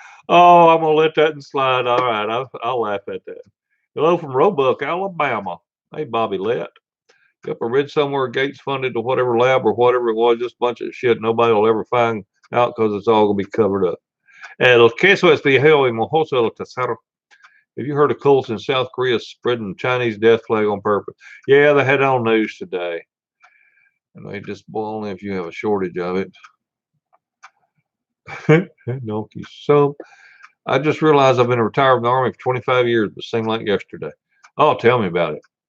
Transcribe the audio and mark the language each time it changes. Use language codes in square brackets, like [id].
[en] Oh, I'm gonna let that one slide. All right, I'll laugh at that. Hello from Roebuck, Alabama. Hey, Bobby Lett. Yep, I read somewhere Gates funded to whatever lab or whatever it was, just a bunch of shit nobody will ever find out because it's all gonna be covered up. [es] El queso es viejo y mojoso el tesoro. [en] Have you heard of cults in South Korea spreading Chinese death flag on purpose? Yeah, they had it on news today. And they just boil only if you have a shortage of it. No, so I just realized I've been retired from the Army for 25 years, but seemed like yesterday. Oh, tell me about it.